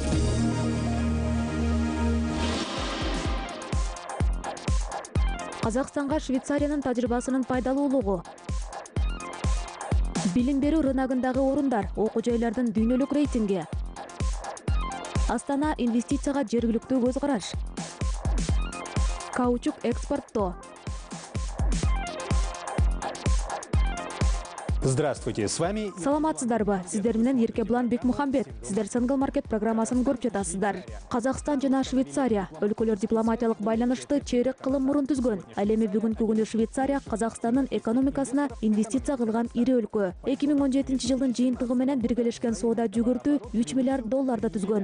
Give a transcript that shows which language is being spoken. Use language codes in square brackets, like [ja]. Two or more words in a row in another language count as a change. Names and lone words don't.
[ky] Казакстанга Швейцариянын тажрыйбасынын пайдалуулугу. Билим берүү рыногундагы орундар, окуу жайлардын дүйнөлүк рейтинги. Астана инвестицияга жергиликтүү көз караш. Каучук экспорттоо. [ru] Здравствуйте, с вами... [ky] Саламатсыздарбы? Сиздер менен Еркебулан Бекмухамбет. Сиздер Single Market программасын көрүп жатасыздар. Казакстан жана Швейцария өлкөлөр дипломатиялык байланышты чейрек кылым мурун түзгөн. Ал эми бүгүнкү күнү Швейцария Казакстандын экономикасына инвестиция кылган ири өлкө. 2017 жылдын жыйынтыгы менен биргелешкен соода жүгүртүү $3 миллиард түзгөн.